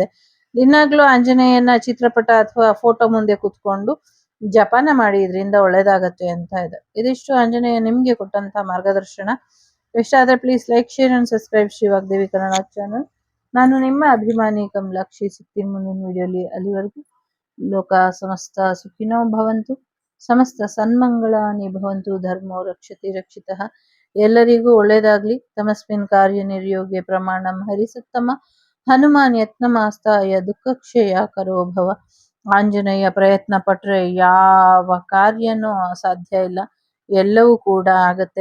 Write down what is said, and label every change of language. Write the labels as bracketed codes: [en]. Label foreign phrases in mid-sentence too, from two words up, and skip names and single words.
[kn] ದಿನಾಗ್ಲೂ ಆಂಜನೇಯನ ಚಿತ್ರಪಟ ಅಥವಾ ಫೋಟೋ ಮುಂದೆ ಕುತ್ಕೊಂಡು ಜಪಾನ ಮಾಡಿ, ಇದರಿಂದ ಒಳ್ಳೇದಾಗತ್ತೆ ಅಂತ ಇದೆ. ಇದಿಷ್ಟು ಆಂಜನೇಯ ನಿಮ್ಗೆ ಕೊಟ್ಟಂತ ಮಾರ್ಗದರ್ಶನ. ಇಷ್ಟ ಆದ್ರೆ [en] please like, share and subscribe [kn] ಶ್ರೀ ವಾಗ್ದೇವಿ ಕನ್ನಡ ಚಾನಲ್. ನಾನು ನಿಮ್ಮ ಅಭಿಮಾನಿ ಕಮಲಾಕ್ಷಿ. ಸಿಗ್ತೀನಿ ಮುಂದಿನ ವಿಡಿಯೋಲಿ. [sa] ಅಲ್ಲಿವರೆಗೂ ಲೋಕ ಸಮಸ್ತ ಸುಖಿನೋ ಭವಂತು, ಸಮಸ್ತ ಸನ್ಮಂಗಳಾನಿ ಭವಂತು, ಧರ್ಮೋ ರಕ್ಷತಿ ರಕ್ಷಿತಃ. [kn] ಎಲ್ಲರಿಗೂ ಒಳ್ಳೇದಾಗ್ಲಿ. [sa] ತಮಸ್ಮಿನ್ ಕಾರ್ಯ ನಿರ್ಯೋಗ್ಯ ಪ್ರಮಾಣಂ ಹರಿಸತ್ತಮ, ಹನುಮಾನ್ ಯತ್ನಮಾಸ್ತಾಯ ದುಃಖಕ್ಷಯ ಕರೋ ಭವ. [kn] ಆಂಜನೇಯ ಪ್ರಯತ್ನ ಪಟ್ರೆ ಯಾವ ಕಾರ್ಯನೂ ಅಸಾಧ್ಯ ಇಲ್ಲ, ಎಲ್ಲವೂ ಕೂಡ ಆಗತ್ತೆ.